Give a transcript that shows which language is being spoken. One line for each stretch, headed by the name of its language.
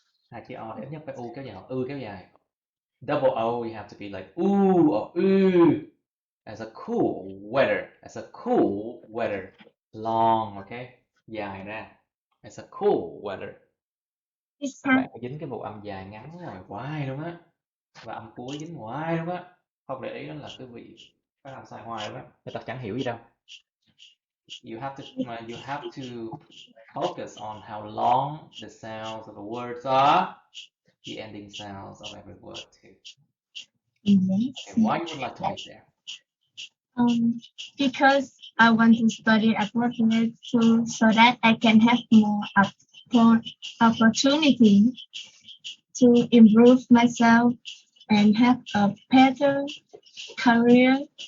Vietnamese: Hai chữ O thì ít nhất phải U kéo dài hoặc ư kéo dài.
English: Double O, you have to be like ooh or As a cool weather. As a cool weather. Long, okay?
Vietnamese: Dài ra.
English: As a cool weather.
Vietnamese: Các bạn có dính cái bộ âm dài ngắn rồi hoài luôn á. Và âm cuối dính hoài luôn á. Không để ý đó là quý vị phải làm sai hoài luôn á. Người ta chẳng hiểu gì đâu.
English: You have to focus on how long the sounds of the words are. The ending sounds of every word too. Yes. Okay, why you would like to live there? Because I want to study abroad too, so that I can have more opportunity to improve myself and have a better career.